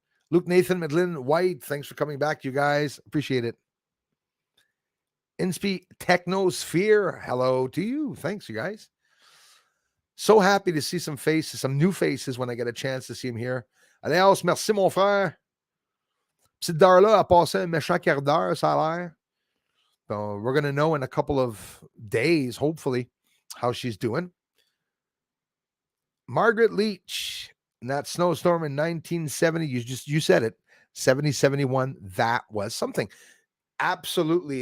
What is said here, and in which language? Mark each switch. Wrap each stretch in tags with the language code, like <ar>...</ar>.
<en>Luke Nathan Medlin White. Thanks for coming back, you guys. Appreciate it. Inspi Technosphere. Hello to you. Thanks, you guys. So happy to see some faces, some new faces when I get a chance to see them here.</en> <fr>Allez, merci, mon frère. Petite Darla a passé un méchant quart d'heure, ça a l'air.</fr> <en>So we're going to know in a couple of days, hopefully, how she's doing. Margaret Leach, in that snowstorm in 1970, you said it, 70, 71, that was something. Absolutely.</en>